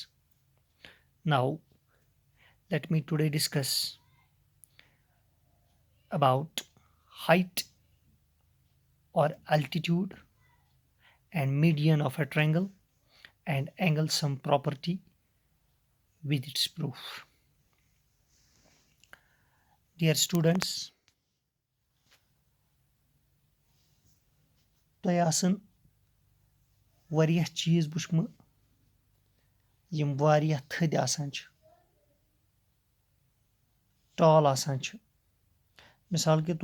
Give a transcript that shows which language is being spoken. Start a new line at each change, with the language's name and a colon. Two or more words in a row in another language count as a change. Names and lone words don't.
English: Now, let me today discuss about height or altitude and median of a triangle and angle sum property with its proof. Dear students,
Kashmiri: تۄہہِ آسن واریاہ چیٖز وٕچھمٕتۍ یِم واریاہ تھٔدۍ آسان چھِ ٹال آسان چھِ مِثال کے